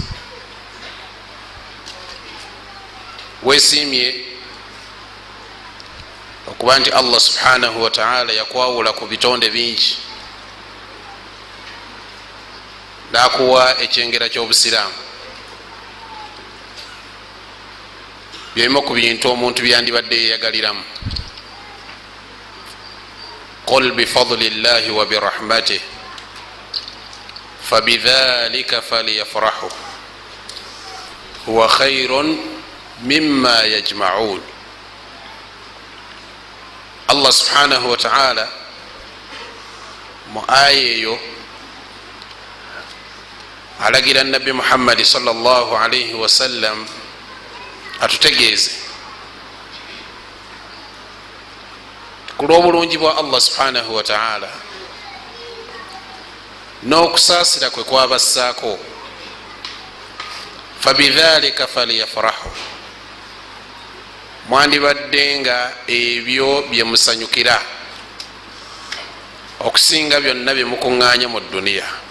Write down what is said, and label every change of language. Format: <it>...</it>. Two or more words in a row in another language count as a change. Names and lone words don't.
<lg>Weesiimye okuba nti Allah</lg> <ar>سبحانه وتعالى</ar> <lg>yakwawula ku bitonde bingi n'akuwa ekyengera ky'obusiraamu, byebimu ku bintu omuntu byandibadde yeyagaliramu.</lg> <ar>قل بفضل الله وبرحمته فبذلك فليفرحوا هو خير مما يجمعون.</ar> <lg>Allah</lg> <ar>سبحانه وتعالى</ar> <lg>mu aya eyo alagira nabbi Muhammad</lg> <ar>صلى الله عليه وسلم</ar> <lg>atutegeeze ku lw'obulungi bwa Allah</lg> <ar>سبحانه وتعالى</ar> <lg>n'okusaasira kwe kwabassaako,</lg> <ar>فبذلك فليفرحوا,</ar> <lg>mwandibadde nga ebyo bye musanyukira okusinga byonna bye mukuŋŋaanya mu duniya.</lg>